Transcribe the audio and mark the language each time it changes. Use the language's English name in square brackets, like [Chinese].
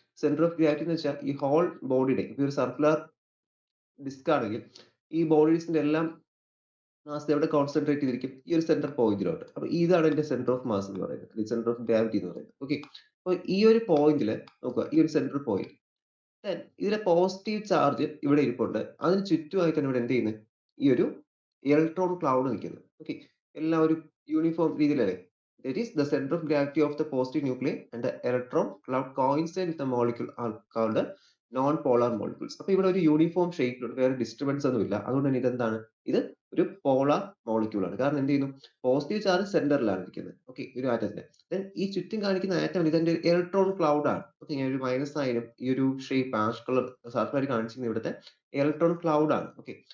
[Malayalam] Centre of gravity എന്ന് വെച്ചാൽ ഈ ഹോൾ ബോഡിയുടെ ഇപ്പൊ ഒരു സർക്കുലർ ഡിസ്ക് ആണെങ്കിൽ ഈ ബോഡീസിന്റെ എല്ലാം മാസ് എവിടെ കോൺസെൻട്രേറ്റ് ചെയ്തിരിക്കും? ഈ ഒരു സെന്റർ പോയിന്റിലോട്ട്. അപ്പൊ ഇതാണ് എന്റെ സെന്റർ ഓഫ് മാസ് എന്ന് പറയുന്നത്, സെന്റർ ഓഫ് ഗ്രാവിറ്റി എന്ന് പറയുന്നത്. ഓക്കെ. അപ്പൊ ഈ ഒരു പോയിന്റില് നോക്കുക, ഈ ഒരു സെന്റർ പോയിന്റ് ഇതിലെ പോസിറ്റീവ് ചാർജ് ഇവിടെ ഇരിപ്പുണ്ട്. അതിന് ചുറ്റുമായിട്ടാണ് ഇവിടെ എന്ത് ചെയ്യുന്നത്? ഈ ഒരു ഇലക്ട്രോൺ ക്ലൗഡ് നിൽക്കുന്നത്. ഓക്കെ. എല്ലാം ഒരു uniform രീതിയിലല്ലേ? [English] That is the center of gravity of the positive nuclei and the electron cloud coincide with the molecule are called non polar molecules. [Malayalam] അപ്പൊ ഇവിടെ ഒരു യൂണിഫോം ഷേപ്പിലുണ്ട്, വേറെ ഡിസ്റ്റർബൻസ് ഒന്നും ഇല്ല. അതുകൊണ്ട് തന്നെ ഇതെന്താണ്? ഇത് ഒരു പോളാർ മോളിക്യൂൾ ആണ്. കാരണം എന്ത് ചെയ്യുന്നു? പോസിറ്റീവ് ചാർജ് സെന്ററിലാണ് ഇരിക്കുന്നത്. ഓക്കെ. ഒരു ആറ്റത്തിന്റെ ഈ ചുറ്റും കാണിക്കുന്ന ആറ്റം ഇതിന്റെ ഇലക്ട്രോൺ ക്ലൗഡ് ആണ്. ഓക്കെ. ഇങ്ങനെ ഒരു മൈനസ് ആയാലും ഈ ഒരു ഷേപ്പ് ആഷ് കളർ സർഫായിട്ട് കാണിച്ചിരിക്കുന്ന ഇവിടുത്തെ ഇലക്ട്രോൺ ക്ലൗഡ് ആണ്. ഓക്കെ.